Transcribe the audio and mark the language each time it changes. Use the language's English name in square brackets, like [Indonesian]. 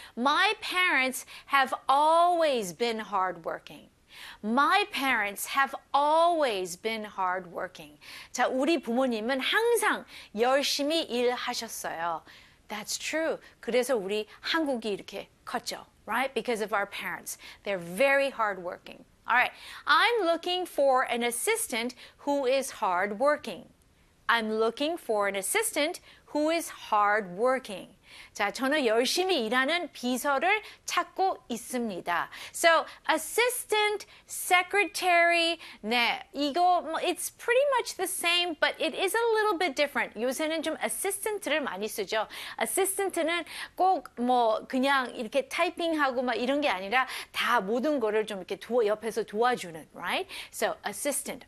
[English] My parents have always been hardworking. My parents have always been hardworking. [Korean] 자, 우리 부모님은 항상 열심히 일하셨어요. [English] That's true. [Korean] 그래서 우리 한국이 이렇게 컸죠. [English] Right? Because of our parents. They're very hardworking. All right. I'm looking for an assistant who is hardworking. I'm looking for an assistant who is hardworking. [Korean] 자, 저는 열심히 일하는 비서를 찾고 있습니다. [English] So, assistant, secretary, [Korean] 네, 이거, [English] it's pretty much the same, but it is a little bit different. [Korean] 요새는 좀 assistant를 많이 쓰죠. assistant는 꼭 뭐, 그냥 이렇게 타이핑하고 막 이런 게 아니라 다 모든 거를 좀 이렇게 옆에서 도와주는, [English] right? So, assistant.